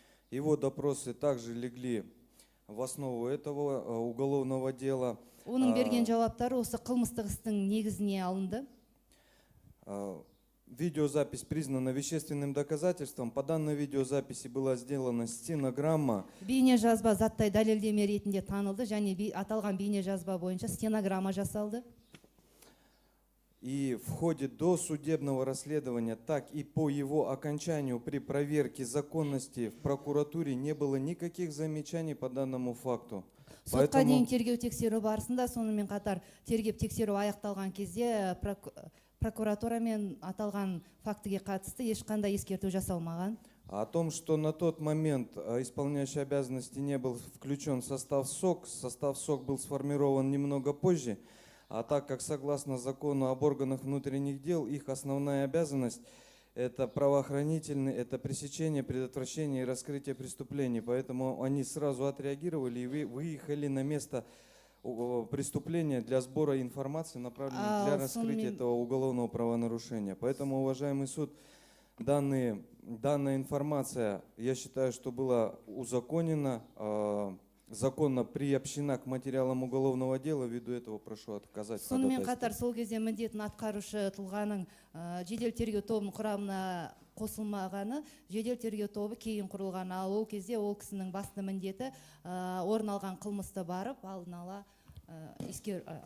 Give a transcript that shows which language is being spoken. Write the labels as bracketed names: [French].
[Russian] Его допросы также легли в основу этого уголовного дела. [Kazakh] Оның берген жауаптары осы қылмыстық істің негізіне алынды. [Russian] Видеозапись признана вещественным доказательством. По данной видеозаписи была сделана стенограмма. [Kazakh] Бейне жазба заттай дәлелдеме ретінде танылды, және аталған бейне жазба бойынша стенограмма жасалды. [Russian] И в ходе досудебного расследования, так и по его окончанию при проверке законности в прокуратуре не было никаких замечаний по данному факту. [Kazakh] Сотқа дейін тергеу тексеру барысында, сонымен қатар тергеп тексеру аяқталған кезде прокуратурамен аталған фактіге қатысты ешқандай ескерту жасалмаған. [Russian] О том, что на тот момент исполняющий обязанности не был включен в состав СОК был сформирован немного позже, а так как согласно закону об органах внутренних дел, их основная обязанность это правоохранительный, это пресечение, предотвращение и раскрытие преступлений. Поэтому они сразу отреагировали и выехали на место преступления для сбора информации, направленной для раскрытия этого уголовного правонарушения. Поэтому, уважаемый суд, данная информация, я считаю, что была узаконена, законно приобщена к материалам уголовного дела. Ввиду этого прошу отказать. [Kazakh] Сонымен қатар сол кезде міндетін атқарушы тұлғаның жедел тергеу тобының құрамына қосылмағаны, жедел тергеу тобы кейін құрылған, ал ол кезде ол кісінің басты міндеті орын алған қылмысты барып алдын ала әшкерлеу.